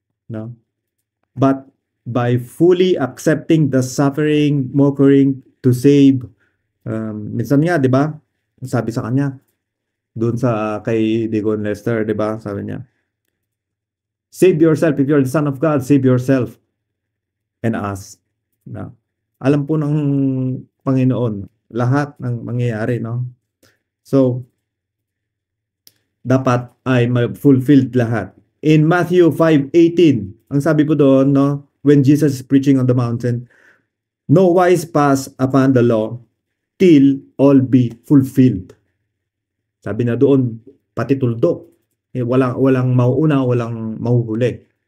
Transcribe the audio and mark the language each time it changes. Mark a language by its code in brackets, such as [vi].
[en] No? But by fully accepting the suffering, mockery to save, [tl] minsan nga, di ba? Sabi sa kanya, doon sa kay Deacon Lester, di ba? [en] Sabi niya, save yourself. If you're the Son of God, save yourself and us. No? [tl] Alam po ng Panginoon lahat ng mangyayari, no? So, dapat ay ma-fulfilled lahat. [en] In Matthew 5:18, [tl] ang sabi po doon, [en] no, when Jesus is preaching on the mountain, no wise pass upon the law till all be fulfilled. [tl] Sabi na doon, pati tuldok. Walang mauuna, walang mahuhuli.